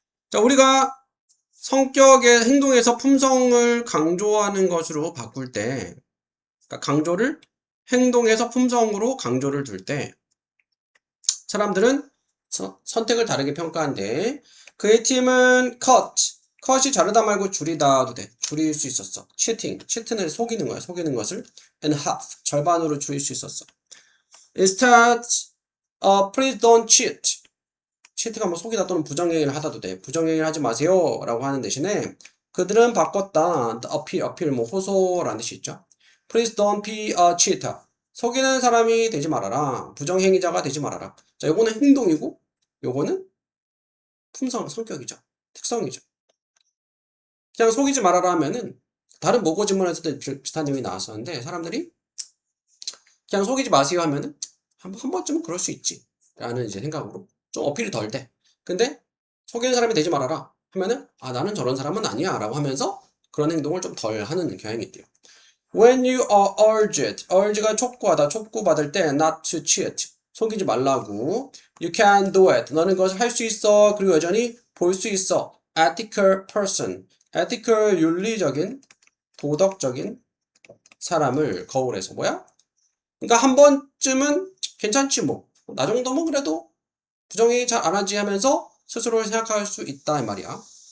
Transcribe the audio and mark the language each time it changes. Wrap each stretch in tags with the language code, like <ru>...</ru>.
<ko>자, 우리가 성격의 행동에서 품성을 강조하는 것으로 바꿀 때, 그러니까 강조를 행동에서 품성으로 강조를 둘 때, 사람들은 선택을 다르게 평가한대. 그의 팀은 cut이 자르다 말고 줄이다도 돼. 줄일 수 있었어. cheating을 속이는 거야. 속이는 것을 and half, 절반으로 줄일 수 있었어.</ko> <en>Instead, please don't cheat.</en> <ko>cheat가 뭐 속이다 또는 부정행위를 하다도 돼. 부정행위를 하지 마세요 라고 하는 대신에 그들은 바꿨다. appeal 뭐 호소라는 뜻이 있죠.</ko> <en>Please don't be a cheater.</en> <ko>속이는 사람이 되지 말아라. 부정행위자가 되지 말아라. 자, 요거는 행동이고 요거는 품성, 성격이죠. 특성이죠. 그냥 속이지 말아라 하면은 다른 모고 질문에서도 비슷한 내용이 나왔었는데 사람들이 그냥 속이지 마세요 하면은 한 번쯤은 그럴 수 있지 라는 이제 생각으로 좀 어필이 덜 돼. 근데 속이는 사람이 되지 말아라 하면은 나는 저런 사람은 아니야 라고 하면서 그런 행동을 좀 덜 하는 경향이 있대요.</ko> <en>When you are urge가</en> <ko>촉구하다, 촉구받을 때</ko> <en>not to cheat,</en> <ko>속이지 말라고.</ko> <en>You can do it,</en> <ko>너는 그것을 할 수 있어. 그리고 여전히 볼 수 있어. Ethical person, ethical 윤리적인, 도덕적인 사람을 거울에서 뭐야? 그러니까 한 번쯤은 괜찮지 뭐. 나 정도면 그래도 부정행위 잘 안 하지 하면서 스스로를 생각할 수 있다 이 말이야.</ko>